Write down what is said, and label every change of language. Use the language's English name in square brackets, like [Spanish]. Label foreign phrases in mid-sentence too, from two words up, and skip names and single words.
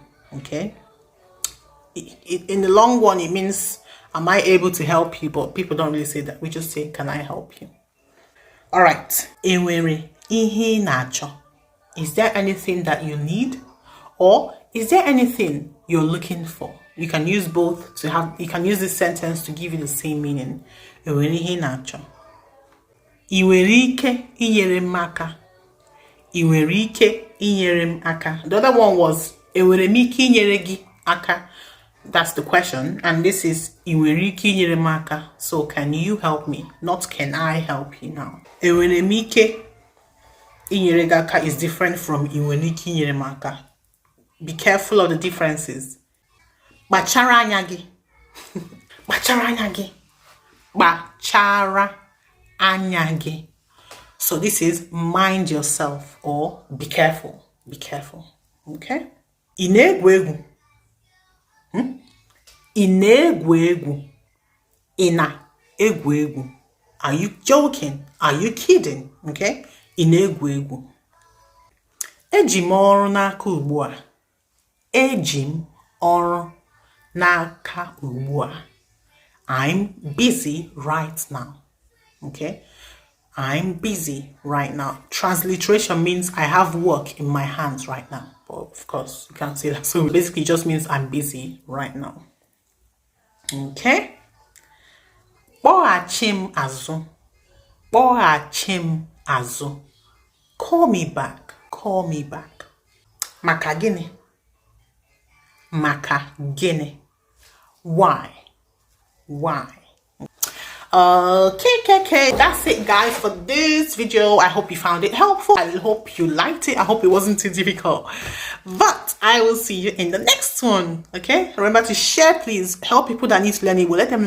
[English] Okay, in the long one it means am I able to help you? But people don't really say that. We just say, can I help you? All right. [Igbo] Enwere ihe nacho. [English] Is there anything that you need? Or is there anything you're looking for? You can use both to have, you can use this sentence to give you the same meaning. [Igbo] Enwere ihe nacho. I nwere ike inyere m aka. I nwere ike inyere m aka. [English] The other one was, [Igbo] enwere m ike inyere gị aka. [English] That's the question, and this is [Igbo] Iwere ike inyere m aka. [English] So can you help me? Not can I help you now. [Igbo] Enwere m ike inyere gị aka [English] is different from [Igbo] Iwere ike inyere m aka. [English] Be careful of the differences. [Igbo] Kpachara anya gị. Kpachara anya gị. Kpachara anya gị. [English] So this is mind yourself or be careful. Be careful. [Igbo] Okay? Ị na-egwu egwu. Ị na-egwu egwu. Ị na-egwu egwu. [English] Are you joking? Are you kidding? [Igbo] Okay? Ị na-egwu egwu. Eji m ọrụ n'aka ugbu a. Eji m ọrụ n'aka ugbu a. [English] I'm busy right now. Okay? I'm busy right now. Transliteration means I have work in my hands right now. But of course, you can't say that. So basically, it just means I'm busy right now. [Igbo] Okay? Kpọghachi m azụ. Kpọghachi m azụ. [English] Call me back. Call me back. [Igbo] Maka gịnị? Maka gịnị? [English] Why? Why? Okay, that's it guys for this video. I hope you found it helpful. I hope you liked it. I hope it wasn't too difficult, but I will see you in the next one. Okay, remember to share, please. Help people that need to learn it.